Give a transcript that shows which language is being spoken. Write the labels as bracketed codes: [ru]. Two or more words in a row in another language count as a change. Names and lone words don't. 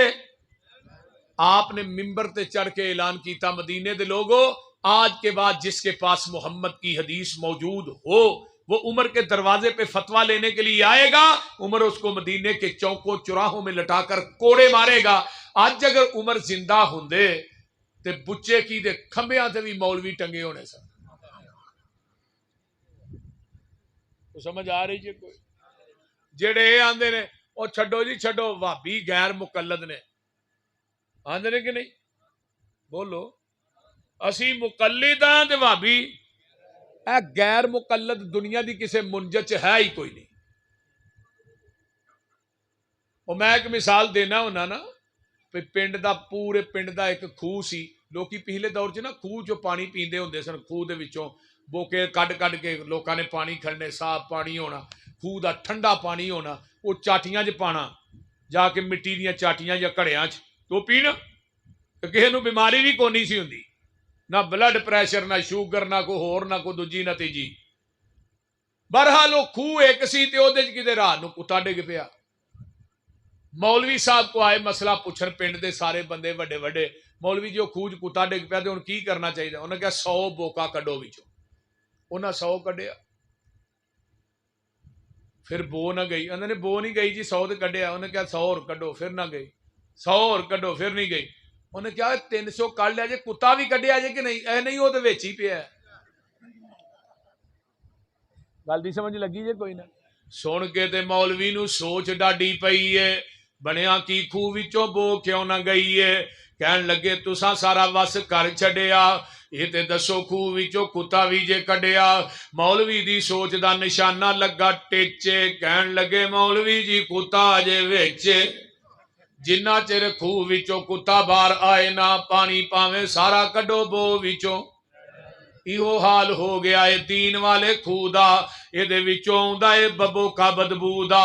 [ur] آپ نے ممبر تے چڑھ کے اعلان کیتا مدینے دے لوگوں آج کے بعد جس کے پاس محمد کی حدیث موجود ہو وہ عمر کے دروازے پہ فتویٰ لینے کے لیے آئے گا، عمر اس کو مدینے کے چوکوں چوراہوں میں لٹا کر کوڑے مارے گا۔ [pa] آج اگر عمر زندہ ہوندے تے بچے کی دے کھمبیاں تے بھی مولوی ٹنگے ہونے سن۔ تو سمجھ آ رہی جی کوئی؟ جڑے آندے نے او چھڈو جی چھڈو، وہابی غیر مقلد نے، آندے نے کہ نہیں؟ بولو اسی مقلد ہاں تے وہابی اے غیر مقلد دنیا دی کسے منجد چ ہے ہی کوئی نہیں۔ اور میں ایک مثال دینا ہونا نا، پنڈ دا پورے پنڈ دا ایک خوہ سی، لوکی پچھلے دور چ نا خوہ جو پانی پیندے ہوندے سن، خوہ دے وچوں بوکے کڈ کڈ کے لوکاں نے پانی کھڑنے، صاف پانی ہونا، خوہ دا ٹھنڈا پانی ہونا، وہ چاٹیاں چ پانا، جا کے مٹی دیاں چاٹیاں یا گھڑیاں چ تو پینا، کسے نو بیماری بھی کونی سی ہوندی، نہ بلڈ پریشر، نہ شوگر، نہ کوئی ہور، نہ کوئی دوجی نہ تیجی۔ بہرحال وہ خوہ ایک سی تے اودے چ کتے رات نو کتا ڈگ پیا۔ مولوی صاحب کو آئے مسئلہ پوچھن، پنڈ دے سارے بندے وڈے وڈے، مولوی جی وہ خوہ چ کتا ڈگ پیا تے ہن کی کرنا چاہیے؟ انہاں نے کہا 100 بوکا کڈو وچوں۔ انہاں 100 کڈیا، پھر بو نہ گئی، انہوں نے بو نہیں گئی جی، 100 تے کڈیا، انہوں نے کہا 100 اور کڈو، پھر نہ گئی، 100 اور کڈو، پھر نہیں گئی۔ انہوں نے کہا 300 کڈ لیا جی، کتا بھی کڈیا جی کہ نہیں؟ اے نہیں، وہ تو وچ ہی پیا ہے۔ گل دی سمجھ لگی جی کوئی نہ؟ سن کے تے مولوی نو سوچ ڈاڈی پئی ہے، بنیا کی خوہ وچوں بو کیوں نہ گئی ہے؟ کہن لگے تساں سارا وس کر چھڈیا، یہ تے دسو خوہ وچوں کتا بھی جے کڈیا؟ مولوی دی سوچ دا نشانہ لگا ٹیچے، کہن لگے مولوی جی کتا جے وچ، جنہ چر خوہ وچوں کتا باہر آئے نہ، پانی پاویں سارا کڈو بو وچوں۔ ਇਹੋ ਹਾਲ ਹੋ ਗਿਆ ਏ ਦੀਨ ਵਾਲੇ ਖੂਹ ਦਾ। ਇਹਦੇ ਵਿੱਚੋਂ ਆਉਂਦਾ ਏ ਬਬੋਕਾ ਬਦਬੂ ਦਾ।